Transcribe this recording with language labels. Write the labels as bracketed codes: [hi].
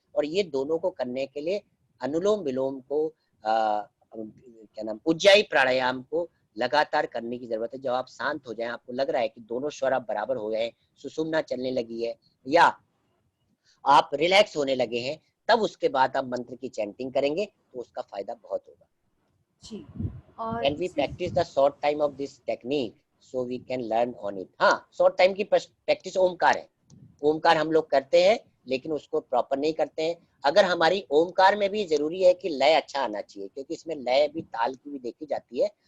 [hi] और ये दोनों को करने के लिए अनुलोम विलोम को क्या नाम, उज्जाई प्राणायाम को लगातार करने की जरूरत है। जब आप शांत हो जाएं, आपको लग रहा है कि दोनों स्वर आप बराबर हो गए हैं, सुषुम्ना चलने लगी है या आप रिलैक्स होने लगे हैं, तब उसके बाद आप मंत्र की चैंटिंग करेंगे तो उसका फायदा बहुत होगा। जी, और [en] Can we practice the short time of this technique so we can learn on it? [hi] हाँ, शॉर्ट टाइम की प्रैक्टिस ओमकार है। ओमकार हम लोग करते हैं लेकिन उसको प्रॉपर नहीं करते हैं। अगर हमारी ओमकार में भी जरूरी है कि लय अच्छा आना चाहिए, क्योंकि इसमें लय भी ताल की भी देखी जाती है।